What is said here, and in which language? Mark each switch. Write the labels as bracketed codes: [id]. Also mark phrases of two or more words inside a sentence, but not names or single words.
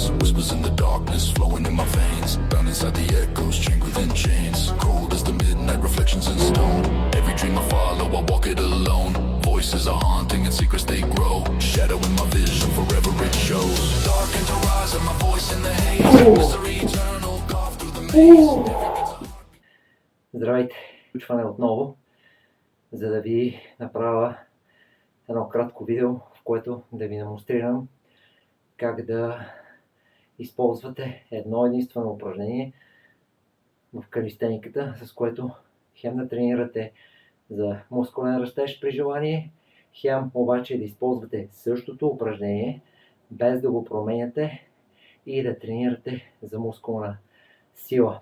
[en] Whispers in the darkness flowing in my veins, bound inside the echoes, chained within chains. Cold as the midnight reflections in stone. Every dream I follow, I walk it alone. Voices are haunting and secrets they grow. Shadow in my vision, forever it shows. Darkened horizon, my voice in the haze. Mystery eternal, carved through the maze. [bg] Здравейте! Включване отново, за да ви направя едно кратко видео, в което да ви демонстрирам как да използвате едно единствено упражнение в калистениката, с което хем да тренирате за мускулен растеж при желание, хем обаче да използвате същото упражнение, без да го променяте и да тренирате за мускулна сила.